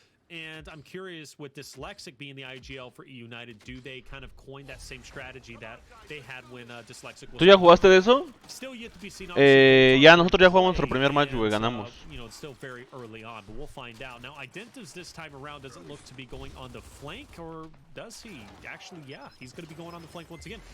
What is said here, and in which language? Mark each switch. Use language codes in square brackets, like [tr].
[en] And I'm curious, with Dyslexic being the IGL for eUnited, do they kind of coin that same strategy that they had when Dyslexic was... [es] ¿Tú ya jugaste de eso? [en] Still yet to be seen. [es] Ya, nosotros ya jugamos nuestro primer match, güey, ganamos. [en] You know, it's still very early on, but we'll find out. Now, Identiv's this time around doesn't look to be going on the flank, or does he? Actually, yeah, he's going to be going on the flank once again.